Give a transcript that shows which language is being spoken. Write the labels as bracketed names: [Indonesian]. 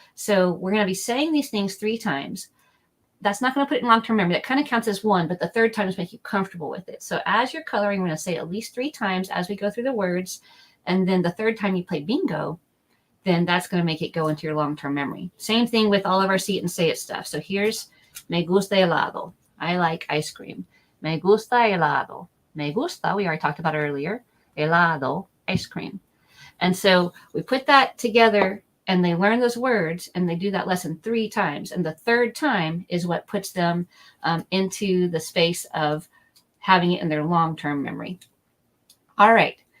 [English] So we're going to be saying these things 3 times. That's not going to put it in long-term memory. That kind of counts as 1, but the 3rd time is make you comfortable with it. So as you're coloring, we're going to say at least 3 times as we go through the words. And then the 3rd time you play bingo, then that's going to make it go into your long-term memory. Same thing with all of our see it and say it stuff. So here's [Spanish] me gusta helado. [English] I like ice cream. [Spanish] Me gusta helado. Me gusta, [English] we already talked about earlier. Helado, ice cream. And so we put that together, and they learn those words, and they do that lesson 3 times. And the 3rd time is what puts them into the space of having it in their long-term memory. All right.